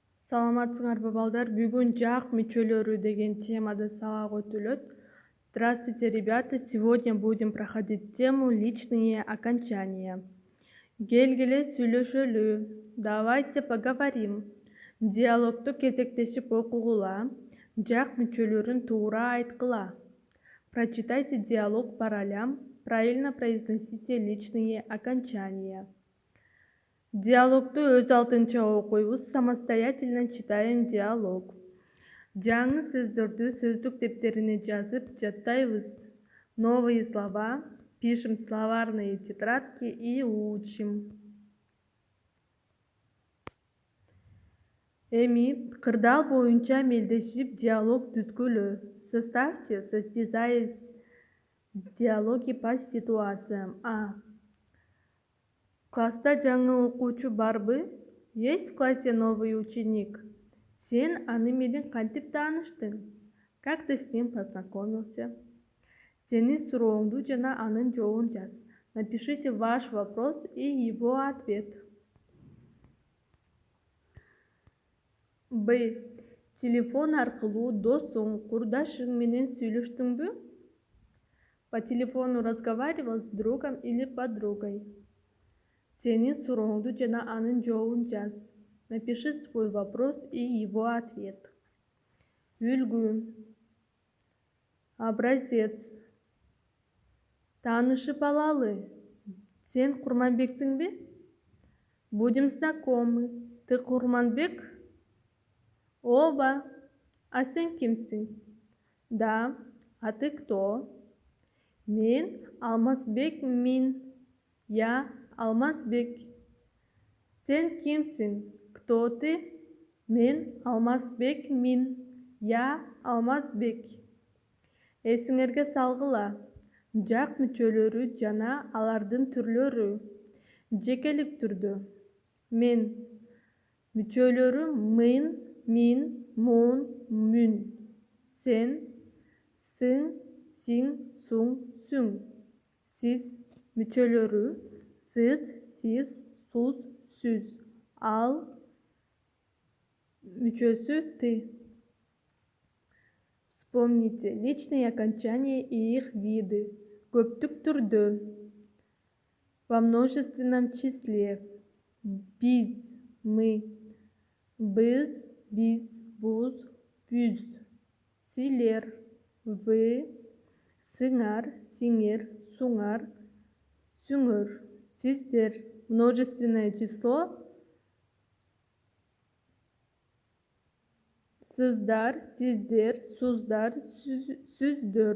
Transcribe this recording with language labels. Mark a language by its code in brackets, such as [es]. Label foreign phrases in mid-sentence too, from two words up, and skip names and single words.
[ky] Саламатсыңарбы балдар? Бүгүн жак мүчөлөрү деген темада сабак өтүлөт. [ru] Здравствуйте, ребята! Сегодня будем проходить тему личные окончания. [ky] Келгиле сүйлөшөлү. [ru] Давайте поговорим. [ky] Диалогду кезектешип окугула. Жак мүчөлөрүн туура айткыла. [ru] Прочитайте диалог по ролям. Правильно произносите личные окончания. [ky] Диалогду өз алдынча окуйбуз. [ru] Самостоятельно читаем диалог. [ky] Жаңы сөздөрдү сөздүк дептерине жазып жаттайбыз. [ru] Новые слова пишем в словарные тетрадки и учим. [ky] Эми кырдаал боюнча мелдешип диалог түзгүлө. [ru] Составьте, состязаясь диалоги по ситуациям. [ky] Класста жаңы окуучу барбы? [ru] Есть в классе новый ученик? [ky] Сен аны менен кантип тааныштың? [ru] Как ты с ним познакомился? [ky] Сенин сурооңду жана анын жообун жаз. [ru] Напишите ваш вопрос и его ответ. [ky] Б. Телефон аркылуу досуң, курдашың менен сүйлөштүңбү? [ru] По телефону разговаривал с другом или подругой? [ky] Сенин сурооңду жана анын жообун жаз. [ru] Напиши свой вопрос и его ответ. [ky] Үлгү. Образец. Таанышып алалы. Сен Курманбексиңби? [ru] Будем знакомы. Ты Курманбек? [ky] Оба. А сен кимсиң? [ru] Да. А ты кто? [ky] Мен Алмазбек мин. [ru] Я Алмазбек. [ky] Сен кимсиң? [ru] Кто ты? [ky] Мен Алмазбек мин. [ru] Я Алмазбек. [ky] Эсиңерге салгыла. Жак мүчөлөрү жана алардын түрлөрү. Жекелик түрдө. Мен. Мүчөлөрү мын, мин, мун, мүн. Сен. Сың, сиң, суң, сүң. Сиз. Мүчөлөрү сиз, сиз, суз, сүз. Ал. Мүчөсү ты. [ru] Вспомните личные окончания и их виды. [ky] Көптүк түрдө. [ru] Во множественном числе. [ky] Биз, мы. Біз, биз, буз, бүз. Силер. Вы. Сыңар, сиңер, суңар, сүңөр. [ru] Сиздер. Множественное число. [ky] Сыздар, сиздер, суздар, сүздөр.